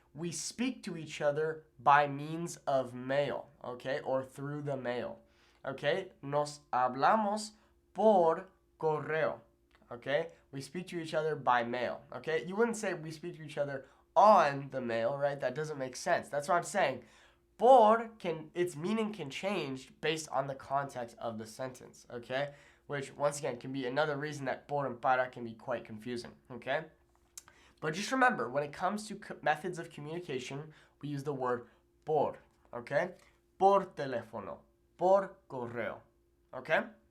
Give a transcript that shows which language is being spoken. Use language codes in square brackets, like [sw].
[en] We speak to each other by means of mail, okay, or through the mail. [es] Okay, nos hablamos por correo. [en] Okay, we speak to each other by mail. Okay, you wouldn't say we speak to each other on the mail, right? That doesn't make sense. That's what I'm saying. Por its meaning can change based on the context of the sentence, okay? Which once again can be another reason that por and para can be quite confusing, okay? But just remember, when it comes to methods of communication, we use the word por, okay? [es] Por teléfono, por correo, okay?